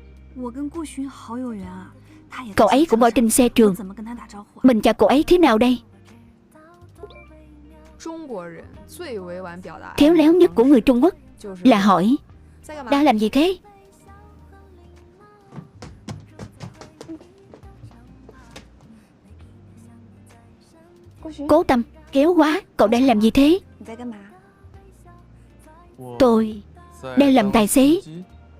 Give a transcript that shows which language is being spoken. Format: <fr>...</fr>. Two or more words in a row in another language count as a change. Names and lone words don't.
<vi>Cậu ấy cũng ở trên xe trường. Mình chào cậu ấy thế nào đây?</vi> <zh>中国人最委婉表达爱</zh> <vi>Khéo</vi> <zh>意的</zh> <vi>léo nhất</vi> <zh>方</zh> <vi>của</vi> <zh>式</zh> <vi>người Trung Quốc</vi> <zh>就是</zh> <vi>là hỏi</vi> <zh>在干嘛？</zh> <vi>đã làm gì thế? Cố Tâm, kéo quá, cậu đang làm gì thế?</vi> <zh>你在干嘛？我</zh> <vi>Tôi</vi> <zh>在</zh> <vi>đang làm</vi> <zh>当</zh> <vi>tài xế.</vi> <zh>司机</zh>